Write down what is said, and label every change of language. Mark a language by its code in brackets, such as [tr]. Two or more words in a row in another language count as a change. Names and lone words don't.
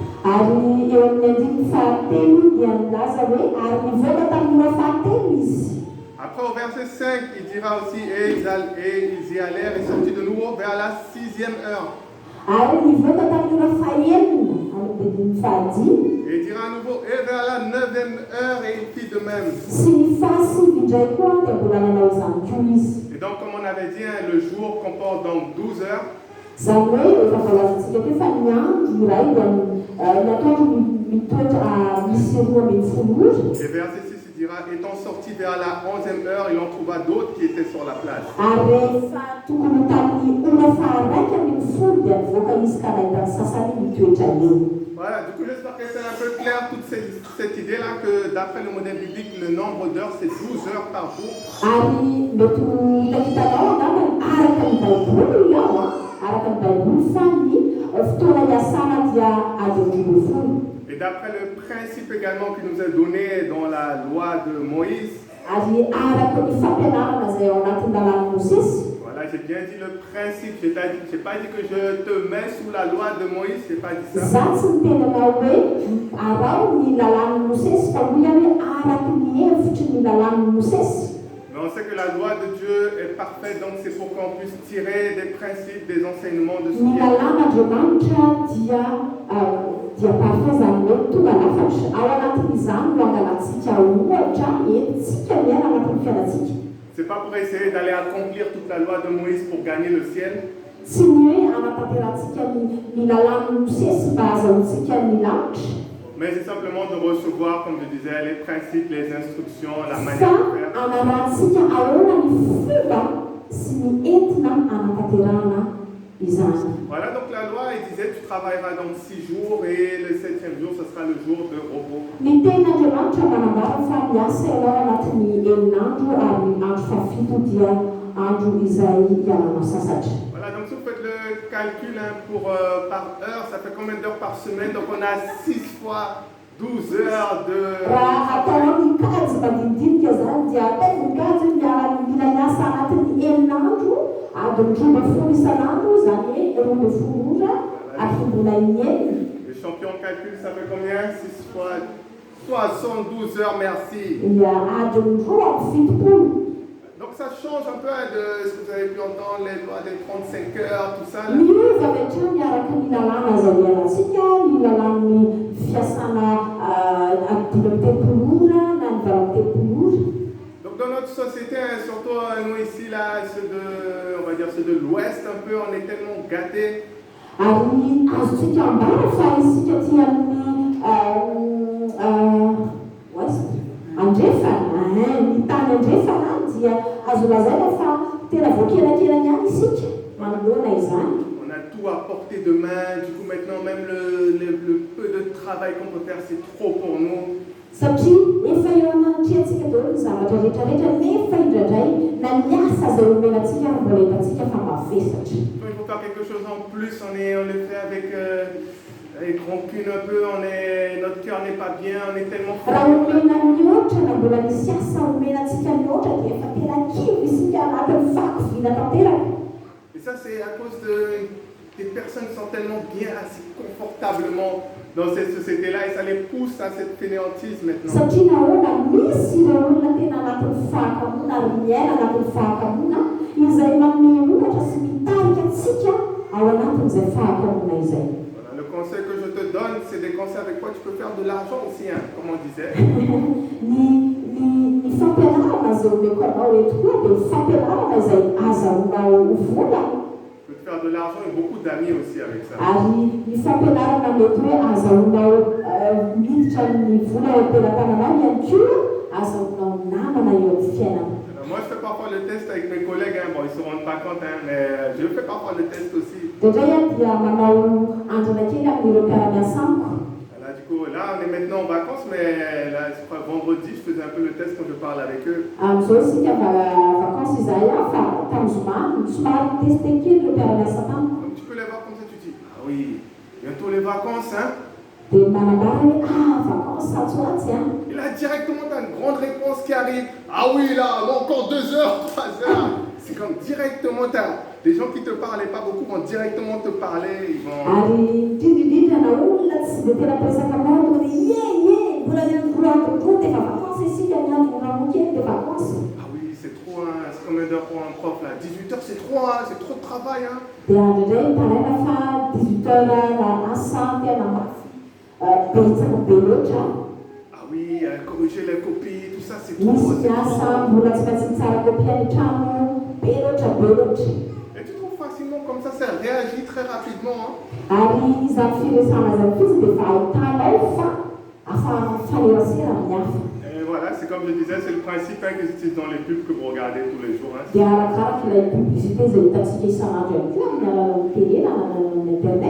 [mg] Ary eo amin'ny andininy fahatelo dia milaza hoe ary nivoaka tamin'ny fahatelo izy. [fr] Après au verset 5, il dira aussi, et ils y allèrent et sortit de nouveau vers la 6e heure. [mg] Ary nivoaka tamin'ny fahaenina amin'ny andininy fahadimy. [fr] Et il dira à nouveau, et vers la 9e heure, et il fit de même. [mg] Sy ny fahasivy indray koa dia mbola nanao izany koa izy. [fr] Et donc, comme on avait dit, le jour comporte donc 12 heures. [mg] Izany hoe efa voalazantsika teo fa ny andro iray dia nataotro mitoetra misy 12 ora. [fr] Et verset 6, il dira, étant sorti vers la 11e heure, il en trouva d'autres qui étaient sur la place. [mg] Ary rehefa tokony tamin'ny ora faharaiky amin'ny folo dia nivoaka izy ka nahita ny sasany mitoetra eo. [fr] Voilà, du coup j'espère que c'est un peu clair toute cette idée-là que d'après le modèle biblique, le nombre d'heures c'est 12 heures par jour. [mg] Ary mety hitanao angambany araka ny baiboly ao araka ny baiboly fa ny fotoana iasana dia adiny 12. [fr] Et d'après le principe également qui nous est donné dans la loi de Moïse. [mg] Ary araka ny fampianarana izay ao anatin'ny lalàn'i Mosesy. [fr] Voilà, j'ai bien dit le principe, je n'ai pas dit que je te mets sous la loi de Moïse, je n'ai pas dit ça. [mg] Za tsy nitenanao hoe arao ny lalàn'i Mosesy fa hoy hoe araka ny hevitry ny lalàn'i Mosesy. [fr] Mais on sait que la loi de Dieu est parfaite, donc c'est pour qu'on puisse tirer des principes, des enseignements de ce [mg] Ny [fr] qui est. [mg] lalàn'Andriamanitra dia parfait zany hoe tonga lafatra. Ao anatin'izany no angalantsika ohatra entsika miaina anatin'ny fiainantsika. [fr] C'est pas pour essayer d'aller accomplir toute la loi de Moïse pour gagner le ciel. [mg] Tsy ny hoe anatanterantsika ny lalàn'i Mosesy mba ahazoantsika ny lanitra. [fr] Mais c'est simplement de recevoir, comme je disais, les principes, les instructions, la manière de faire. [mg] Fa anarantsika ahoana ny fomba sy ny entina anatanterana izany. [fr] Voilà, donc la loi, il disait, tu travailleras dans 6 jours et le 7e jour, ce sera le jour de repos. [mg] Ny tenin'Andriamanitra manambara fa miasa ianao anatin'ny enin'andro ary andro fafito dia andro izay ialana sasatra. [fr] Voilà, donc si vous faites le calcul par heure, ça fait combien d'heures par semaine? Donc on a 6 fois 12 heures de [mg] Raha ataonao mikajy madinidinika zany dia atao mikajy mila miasa anatin'ny enin'andro adiny 12 isan'andro zany hoe 12 ora afimbona inenina. [fr] Les champions calcul, ça fait combien? 6 fois 72 heures, merci. [mg] Ia adiny 2 [fr] Donc ça change un peu de ce que vous avez pu entendre, les lois des 35 heures, tout ça. [mg] miova avy hatrany araka ny lalàna zay ianantsika ny lalàn'ny fiasana adiny 30 ora na ny 30 ora. [fr] Donc dans notre société, surtout nous ici, là, on va dire ceux de l'Ouest un peu, on est tellement gâtés. [mg] Ary azontsika ambara fa isika ty amin'ny ouest andrefana ny tany andrefana dia azo lazaina fa tena voakelakelany any isika manoloana izany. [fr] On a tout à portée de main, du coup maintenant même le peu de travail qu'on peut faire, c'est trop pour nous. [mg] Satria efa eo anatrehantsika daholo ny zavatra rehetrarehetra nefa indraindray na ny asa zay omenantsika ary mbola hitantsika fa mavesatra. [fr] Quand il faut faire quelque chose en plus, on le fait avec avec rancune un peu, notre cœur n'est pas bien, on est tellement [mg] raha [fr] fort. [mg] omena mihoatra na mbola misy asa omenantsika mihoatra dia efa tena kivy isika anatin'ny fakoviana tanteraka. [fr] Et ça, c'est à cause des personnes qui sont tellement bien assis confortablement dans cette société-là et ça les pousse à cette fainéantise maintenant. [mg] Satria nahoana misy ireo olona tena anatin'ny fahakamona ary miaina anatin'ny fahakamona izay manome ohatra sy mitarika antsika ao anatin'izay fahakamona izay. [fr] Voilà, le conseil que je te donne, c'est des conseils avec quoi tu peux faire de l'argent aussi, hein, comme on disait. [mg] Ny fampianarana zay omeko anao eto koa dia fampianarana izay azahoanao vola. [fr] Tu peux te faire de l'argent et beaucoup d'amis aussi avec ça. [mg] Ary ny fampianarana mety hoe azahoanao miditra ny vola eo am-pelam-tananao ihany koa azahoanao namana eo amin'ny fiainana. [fr] Alors, moi, je fais parfois le test avec mes collègues, hein. Bon, ils ne se rendent pas compte, hein, mais je fais parfois le test aussi. [mg] Dia dia manao andrana kely amin'ireo mpiara-miasa amiko. [fr] Là, du coup, là, on est maintenant en vacances, mais là, je crois vendredi, je faisais un peu le test quand je parle avec eux. [mg] Amin'izao isika vacances izahay fa tamin'ny zoma somary miteste kely ireo mpiara-miasa tamiko. [fr] Donc, tu peux les voir comme ça, tu dis, ah oui, bientôt les vacances, hein. [mg] Dia manambara hoe vacances satsoatsy hein. [fr] Et là, directement, tu as une grande réponse qui arrive. Ah oui, là, encore 2 heures, 3 heures. C'est comme directement, les gens qui ne te parlaient pas beaucoup vont directement te parler. Ils vont... [mg] Ary indrindrindrindra na olona tsy dia tena presaka aminao tonga dia mbola ny andro koa dia vacances isika ny andro kely dia vacances. [fr] Ah oui, c'est trop, hein. C'est combien d'heures pour un prof là? 18 heures, c'est trop, hein. C'est trop de travail. Hein. [mg] Dia indraindray taraina fa 18 heures asa tena betsaka be loatra. [fr] Ah oui, corriger les copies, tout ça, c'est trop. [mg] Misy miasa mbola tsy maintsy mitsara kopia ny trano be loatra. [fr] Et tu trouves facilement comme ça réagit très rapidement. Hein. [mg] Ary izany firesana zany fotsiny dia efa ahitanao fa afahanao mifanerasera amin'ny hafa. [fr] Et voilà, c'est comme je disais, c'est le principe hein, qu'ils utilisent dans les pubs que vous regardez tous les jours. Hein. [mg] Dia arakaraka ilay publicité izay hitantsika isan'andro ihany koa amin'ny alalan'ny télé na amin'ny internet.